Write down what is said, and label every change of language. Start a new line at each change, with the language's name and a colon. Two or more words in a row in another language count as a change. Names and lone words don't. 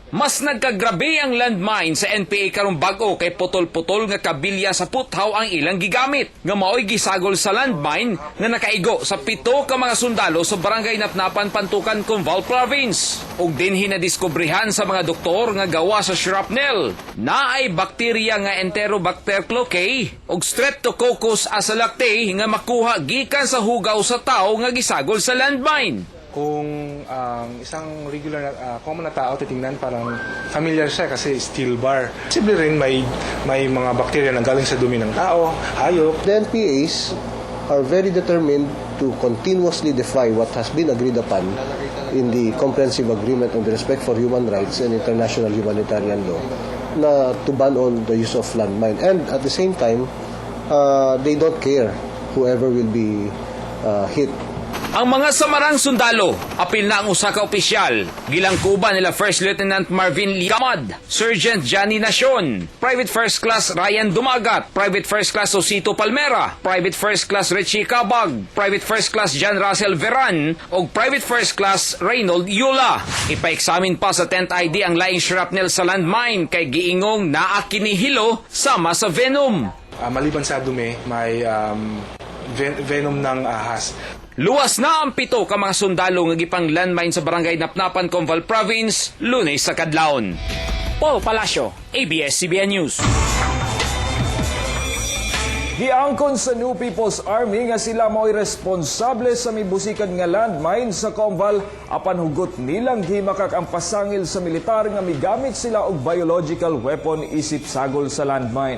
Cebuano: Mas nagkagrabe ang landmine sa NPA karong bag-o kay putol-putol nga kabilya sa puthaw ang ilang gigamit nga mao'y gisagol sa landmine nga nakaigo sa 7 ka mga sundalo sa barangay Napnapan, Pantukan, Conval Province. Og dinhi na diskubrihan sa mga doktor nga gawa sa shrapnel naay bakterya nga Enterobacter cloacae ug Streptococcus asalactae nga makuha gikan sa hugaw sa tao nga gisagol sa landmine.
Filipino: Kung isang regular common na tao titingnan parang familiar siya kasi
English: steel bar.
Filipino: Posible rin may mga bakterya na galing sa dumi ng tao, hayop.
English: The NPAs are very determined to continuously defy what has been agreed upon in the Comprehensive Agreement on the Respect for Human Rights and International Humanitarian Law na to ban on the use of landmine. And at the same time, they don't care whoever will be hit.
Cebuano: Ang mga samarang sundalo, apil na ang usa ka opisyal. Gilangkuban nila First Lieutenant Marvin Ligamad, Sergeant Johnny Nacion, Private First Class Ryan Dumagat, Private First Class Osito Palmera, Private First Class Richie Cabag, Private First Class John Russell Veran, o Private First Class Reynold Yula. Ipa-examine pa sa 10th ID ang laing shrapnel sa landmine kay giingong naa kinihilo sama sa venom.
Filipino: Maliban sa dumi, may venom ng ahas.
Cebuano: Luwas na ang 7 ka mga sundalo nga gipang landmine sa barangay Napnapan, Conval Province, Lunes sa kadlawon. Paul Palacio, ABS-CBN News. Giangkon sa New People's Army nga sila mo'y responsable sa mibusikan nga landmine sa Conval apan hugot nilang gimakak ang pasangil sa militar nga migamit sila og biological weapon isip sagol sa landmine.